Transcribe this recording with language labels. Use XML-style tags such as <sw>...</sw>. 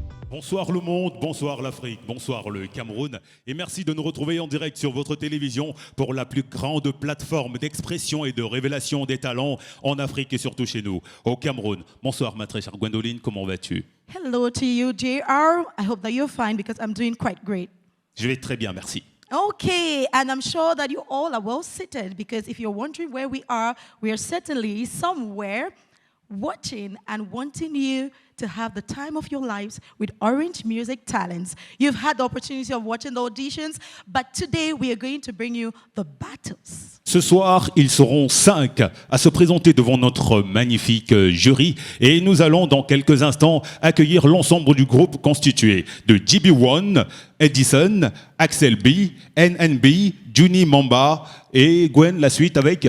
<fr>Bonsoir le monde, bonsoir l'Afrique, bonsoir le Cameroun et merci de nous retrouver en direct sur votre télévision pour la plus grande plateforme d'expression et de révélation des talents en Afrique et surtout chez nous, au Cameroun. Bonsoir ma très chère Gwendoline, comment vas-tu?</fr> <en>Hello to you, JR. I hope that you're fine because I'm doing quite great.</en> <fr>Je vais très bien, merci.</fr> <en>Okay, and I'm sure that you all are well seated because if you're wondering where we are certainly somewhere watching and wanting you to have the time of your lives with Orange Music Talents. You've had the opportunity of watching the auditions, but today we are going to bring you the battles.</en> <fr>Ce soir, ils seront 5 à se présenter devant notre magnifique jury et nous allons dans quelques instants accueillir l'ensemble du groupe constitué de GB1, Edison, Axel B, NNB, Juni Mamba et Gwen, la suite avec...</fr>